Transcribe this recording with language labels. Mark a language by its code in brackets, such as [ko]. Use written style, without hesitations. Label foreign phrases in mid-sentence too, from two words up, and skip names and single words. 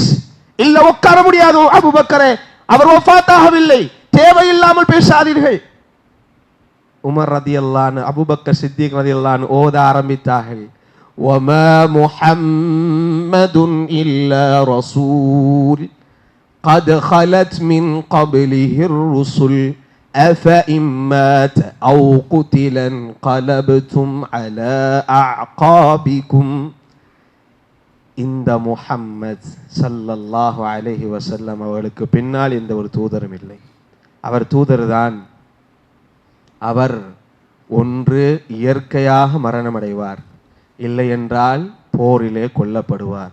[ta] இல்ல உட்கார முடியாது அபூபக்கரே, அவர் வஃபாத் ஆகவில்லை, தேவையில்லாமல் பேசாதீர்கள். [ar] உமர் رضي الله عنه அபூபக்கர் சித்திக் رضي الله عنه [ta] ஓத ஆரம்பித்தார்கள், [ar] وما محمد إلا رسول قد خلت من قبله الرسل أفإن مات أو قتل انقلبتم على أعقابكم. [ta] இந்த முஹம்மத் [ar] صلى الله عليه وسلم [ta] அவர்களுக்கு பின்னால் எந்த ஒரு தூதரும் இல்லை. அவர் தூதர் தான். அவர் ஒன்று இயற்கையாக மரணமடைவார், இல்லை என்றால் போரிலே கொல்லப்படுவார்.